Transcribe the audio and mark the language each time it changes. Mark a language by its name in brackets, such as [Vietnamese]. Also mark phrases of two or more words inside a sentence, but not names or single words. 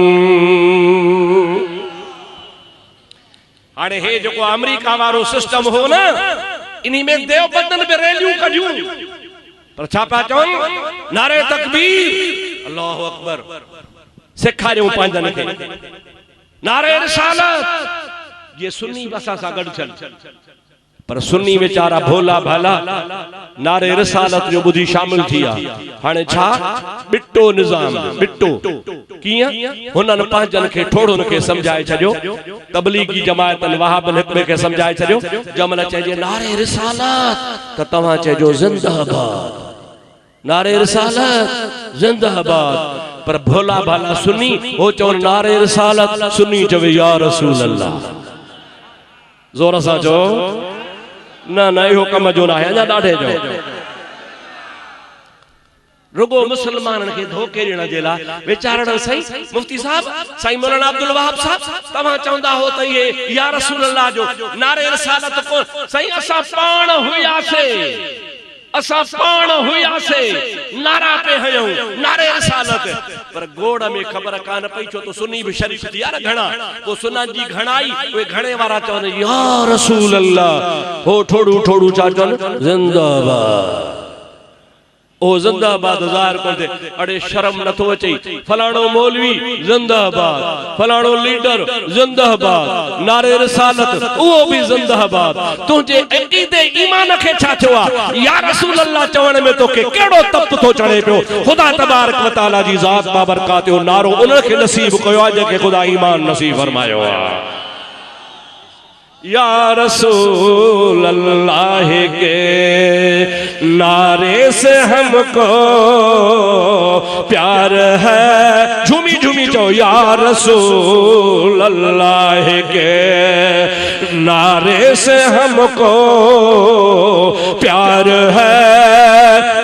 [Sindhi] हाणे हे जेको अमेरिका वारो सिस्टम हो न, इन्ही में देवबंदन पे रैलियूं कढियूं, पर छा पिया चवनि? [Urdu] نعرۂ تکبیر, [Arabic] الله أكبر [Sindhi] सेखारियूं पंहिंजनि खे। [Urdu] نعرۂ رسالت, [Sindhi] ये सुन्नी बसा सा गड़ चल, पर सुन्नी बेचारा भोला भाला [Urdu] نعرۂ رسالت [Sindhi] जो बुधी शामिल थिया। हाणे छा बिट्टो निजाम, बिट्टो कियां हुननि पंहिंजनि खे ठोड़ुनि खे समझाए छॾियो। तबलीगी जमायतनि वहाबनि हिकु खे समझाए छॾियो। जंहिंमहिल चइजे [Urdu] نعرۂ رسالت [Sindhi] त तव्हां चइजो ज़िंदाबाद, [Urdu] نعرۂ رسالت زندہ باد. [Sindhi] पर भोला भाला सुन्नी हो चवनि [Urdu] نعرۂ رسالت, [Sindhi] सुन्नी चवे [Arabic] يا رسول الله. [Sindhi] जोर सां चओ न न, इहो कम जो न आहे, अञा ॾाढे जो। रुगो मुसलमाननि खे धोखे ॾियण जे लाइ वीचारण। सही मुफ्ती साहब, साईं मौलाना अब्दुल वहाब साहब, तव्हां चवंदा हो त इहे [Arabic] يا رسول الله [Sindhi] जो [Urdu] نعرۂ رسالت [Sindhi] कोन। साईं असां पाण हुयासीं, असां पाण हुयासीं, नारा पे हयूं [Urdu] نعرۂ رسالت. [Sindhi] पर गोड़ में ख़बर कान पई छो तो सुन्नी भी शरीफ थी यार घणा। वो सुन्ना जी घणाई वे घणे वारा चवनि [Arabic] يا رسول الله. [Sindhi] हो ठोड़ू ठोड़ू चा चवनि जिंदाबाद। ओ जिंदाबाद ज़ाहिर कर दे। अड़े शर्म न तो अचे, फलाणो मौलवी जिंदाबाद, फलाणो लीडर जिंदाबाद, [Urdu] نعرۂ رسالت وہ بھی زندہ باد. [Sindhi] तुझे अकीदे ईमान खे छा थियो आ? [Arabic] يا رسول الله [Sindhi] चवण में तोखे केड़ो तप तो चढ़े पियो? खुदा [Arabic] تبارك وتعالى [Sindhi] जी ज़ात बाबरकात जो नारो उनखे नसीब कयो आ जेके खुदा ईमान नसीब फरमायो आ। [Arabic] يا رسول الله [Urdu] کے نعرے سے ہم کو پیار ہے. [Sindhi] झूमी झूमी चो [Arabic] يا رسول الله [Urdu] کے نعرے سے ہم کو پیار ہے.